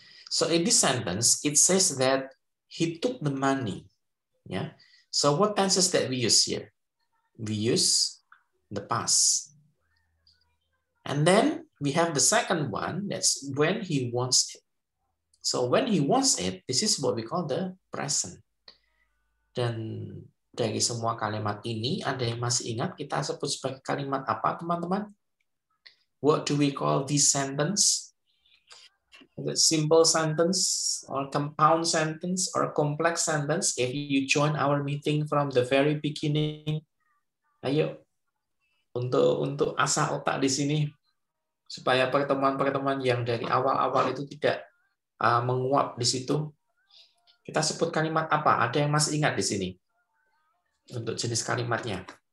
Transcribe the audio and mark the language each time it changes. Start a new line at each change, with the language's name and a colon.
English: So in this sentence, it says that he took the money. Yeah. So what tenses that we use here? We use the past. And then we have the second one, that's when he wants it. So when he wants it, this is what we call the present.
Indonesian: Dan dari semua kalimat ini, ada yang masih ingat kita sebut sebagai kalimat apa, teman-teman?
English: What do we call this sentence? Is it simple sentence or compound sentence or complex sentence? If you join our meeting from the very beginning,
Indonesian: ayo untuk asah otak di sini supaya pertemuan-pertemuan yang dari awal-awal itu tidak menguap di situ. Kita sebut kalimat apa? Ada yang masih ingat di sini untuk jenis kalimatnya?